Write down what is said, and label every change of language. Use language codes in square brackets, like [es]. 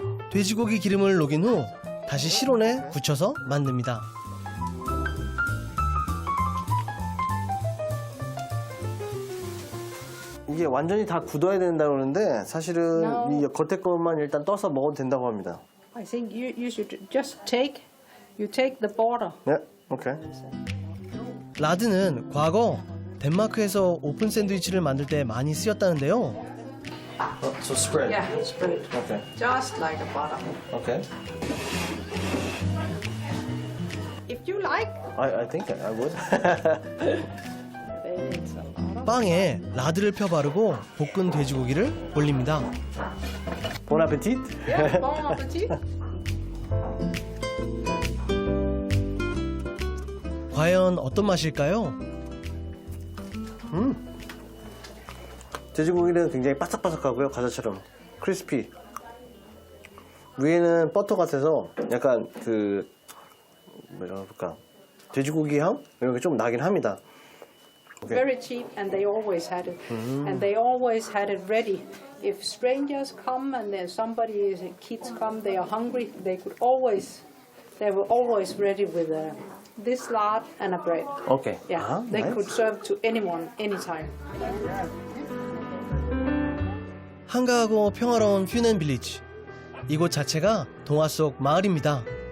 [ko] 돼지고기 기름을 녹인 후 다시 실온에 굳혀서 만듭니다. 이게 완전히 다 굳어야 된다고 그러는데 사실은 이 겉에 것만 일단 떠서 먹어도 된다고 합니다. [en] I think you should just you take the border. [ko] 네, 오케이. 라드는 과거 덴마크에서 오픈 샌드위치를 만들 때 많이 쓰였다는데요. [en] So spread. Yeah, spread. Okay. Just like a butter. Okay. If you like. I think I would. Then it's a lot of. [ko] 빵에 라드를 펴 바르고 볶은 돼지고기를 올립니다. [en] Bon appetit. Yeah, bon appetit. [ko] 과연 어떤 맛일까요? 돼지고기는 굉장히 바삭바삭하고요. 과자처럼 [en] 크리스피. [ko] 위에는 버터 같아서 약간 그 뭐라 그럴까 돼지고기 향 이런 게 좀 나긴 합니다. [en] Okay. Very cheap, and they always had it. And they always had it ready. If strangers come and there's somebody, kids come, they are hungry, they were always ready with this lard and a bread. Okay. Yeah, they nice. could serve to anyone, anytime. [ko] 한가하고 평화로운 휴넨 빌리지. 이곳 자체가 동화 속 마을입니다.